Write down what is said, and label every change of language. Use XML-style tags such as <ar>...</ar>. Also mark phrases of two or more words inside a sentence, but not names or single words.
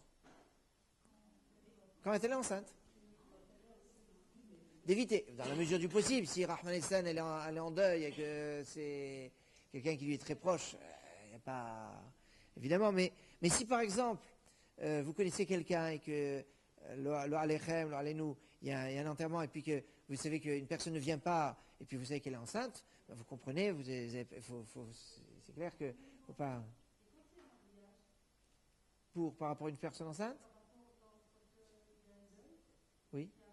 <fr>Quand elle est enceinte. D'éviter, dans la mesure du possible, si Rahman Essan elle est en deuil et que c'est quelqu'un qui lui est très proche, il n'y a pas... Évidemment, mais si par exemple, vous connaissez quelqu'un et que,</fr> <he>לא עליכם, לא עלינו,</he> <fr>il y a un enterrement et puis que vous savez qu'une personne ne vient pas et puis vous savez qu'elle est enceinte, ben vous comprenez, c'est clair que faut pas... Par rapport à une personne enceinte? Oui.</fr>